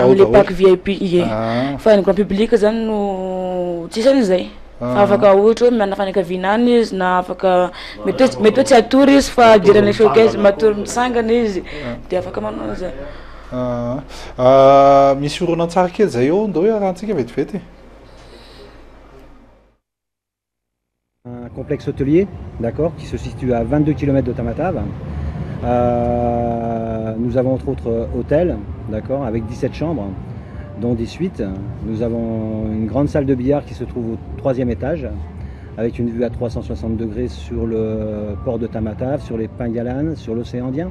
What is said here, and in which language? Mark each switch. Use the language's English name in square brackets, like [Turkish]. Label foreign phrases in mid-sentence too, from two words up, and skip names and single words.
[Malagasy] am'le pako VIP ie fa ny [French] grand public [Malagasy] zany no tsisy an'izay fa afaka ohatra hoe manafanakaviana any izy na afaka mety hoe tsy atory izy fa diran'le showcase matory mitsangana izy de afaka manao zay misy oronan-tsara kely zay eo ndao hoe arahantsika vetivety [French] Un complexe hôtelier, d'accord, qui se situe à 22 km de Tamatave. Nous avons entre autres hôtel, d'accord, avec 17 chambres, dont 18. Nous avons une grande salle de billard qui se trouve au 3e étage, avec une vue à 360 degrés sur le port de Tamatave, sur les Pingalanes, sur l'océan Indien.